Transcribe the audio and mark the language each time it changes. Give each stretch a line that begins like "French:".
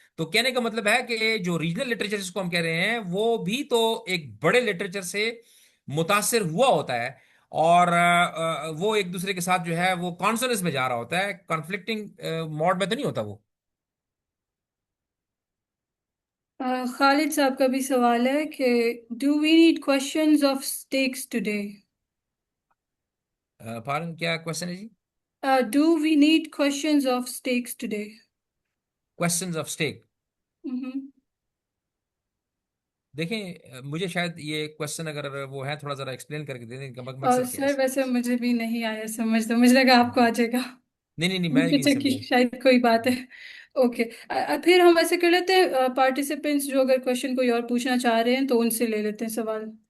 Urdu: تو کہنے کا مطلب ہے کہ جو ریجنل لٹریچر جس کو ہم کہہ رہے ہیں وہ بھی تو ایک بڑے لٹریچر سے متاثر ہوا ہوتا ہے، اور وہ ایک دوسرے کے ساتھ جو ہے وہ کانسوننس میں جا رہا ہوتا ہے، کانفلکٹنگ موڈ میں تو نہیں ہوتا وہ. خالد صاحب کا بھی سوال ہے کہ
English: do we need questions of stakes today.
Urdu: پارن کیا کوشچن ہے جی؟
English: Do we need questions of stakes today. Questions of stake. Mhm.
Urdu: دیکھیں مجھے شاید یہ کوشچن اگر وہ ہے تھوڑا ذرا ایکسپلین کر کے دے دیں کہ مقصد کیا ہے. سر ویسے مجھے بھی نہیں آیا سمجھ، تو مجھے لگا آپ کو آ جائے گا. نہیں میں نہیں کہ سمجھا. شاید کوئی بات ہے. اوکے پھر ہم ایسے کر لیتے ہیں، پارٹیسپینٹس جو اگر کوشچن کوئی اور پوچھنا چاہ رہے ہیں تو ان سے لے لیتے ہیں سوال.